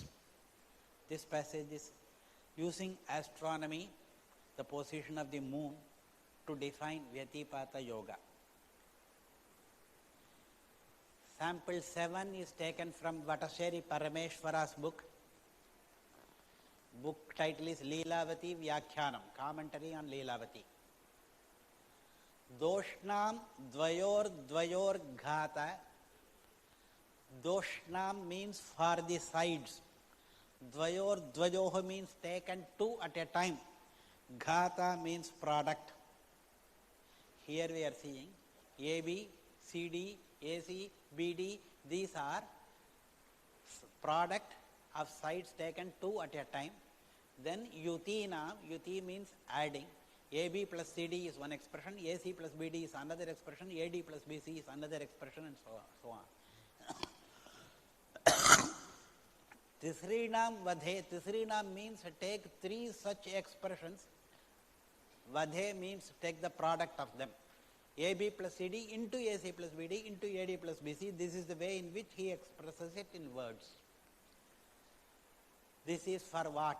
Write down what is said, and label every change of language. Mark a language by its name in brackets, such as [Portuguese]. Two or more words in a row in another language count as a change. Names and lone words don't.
[English] This passage is using astronomy, the position of the moon, to define Vyatipata Yoga. Sample 7 is taken from Vatasheri Parameshwara's book. Book title is Leelavati Vyakhyanam, commentary on Leelavati. [Sanskrit] दोष्णां द्वयोर् घात. [English] Doshnam means for the sides. Dvayoho means taken 2 at a time. Ghata means product. Here we are seeing AB, CD, AC, BD. These are product of sides taken 2 at a time. Then Yutinam, Yuti means adding. AB plus CD is one expression, AC plus BD is another expression, AD plus BC is another expression, and so on. [Sanskrit] तिसृणां वधे. [English] Tisrinam means take 3 such expressions. Vadhe means take the product of them. AB plus CD into AC plus BD into AD plus BC. This is the way in which he expresses it in words. This is for what?